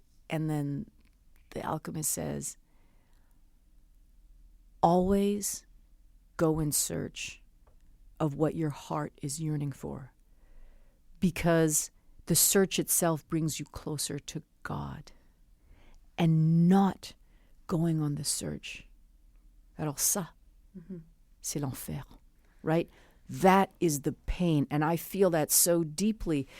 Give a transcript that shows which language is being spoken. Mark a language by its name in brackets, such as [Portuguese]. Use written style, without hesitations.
[English] And then the alchemist says, always go in search of what your heart is yearning for, because the search itself brings you closer to God, and not going on the search. [French] Alors ça, c'est l'enfer, right? [English] That is the pain, and I feel that so deeply.